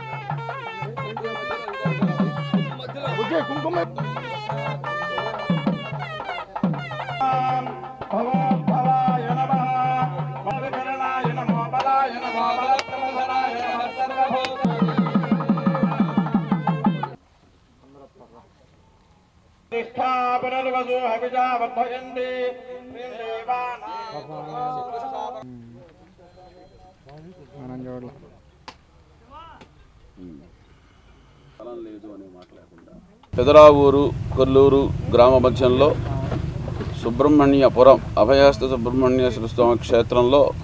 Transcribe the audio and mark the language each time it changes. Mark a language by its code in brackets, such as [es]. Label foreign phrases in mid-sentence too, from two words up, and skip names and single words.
[sa] मुझे कुमकुम भवाय नमः भवकरणाय नमो बलाय नमो बलप्रधराय नमः सर्वभूत निष्ठा पुनर्वसु हविजा वर्धयन्ति [te] పెదరావూరు కొల్లూరు గ్రామ మధ్యంలో సుబ్రహ్మణ్యపురం అభయహస్త సుబ్రహ్మణ్యేశ్వర స్వామి క్షేత్రంలో